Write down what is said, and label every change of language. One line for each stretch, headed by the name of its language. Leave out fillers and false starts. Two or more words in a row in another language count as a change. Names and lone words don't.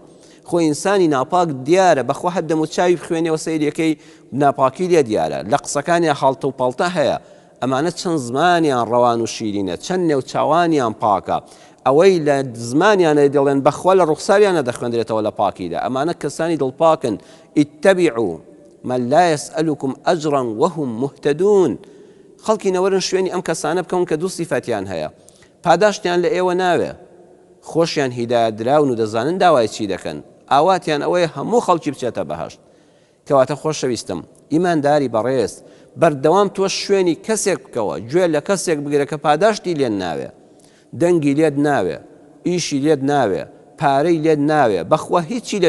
Central Kurdish: خۆ ئینسانی ناپاک دیارە، بەخوا هەر دەم و چاوی بخوێنێەوە سەیرەکەی ناپاکی لێ دیارە، لە قسەکانیان هەڵتە و پەڵتە هەیە. ئەمانە چەند زمانیان ڕەوان و شیرینە، چەند نێو چاوانیان پاکە. ئەوەی لە زمانیانە دەڵێن بەخوا لە ڕوخساریانە دەخوێندرێتەوە لە پاکیدا ئەمانە کەسانی دڵپاکن
Arabic: اتبعوا من لا يسألكم أجرا وهم مهتدون
Central Kurdish: خەڵکی نەوەرن شوێنی ئەم کەسانە بکەون کە دوو سیفەتیان هەیە پاداشتیان لە ئێوە ناوێ خۆشیان هیدایەت دراون و دەزانن داوای چی دەکەن ئاواتیان ئەوەیە هەموو خەڵکی بچێتە بەهەشت کەواتە خۆشەویستم ئیمانداری بەڕێز بەردەوام تۆ شوێنی کەسێک بکەوە گوێ لە کەسێک بگرە کە پاداشتی لێن ناوێ دەنگی لێت ناوێ ئیشی لێت ناوێ پارەی لێت ناوێ بەخوا هیچی لێ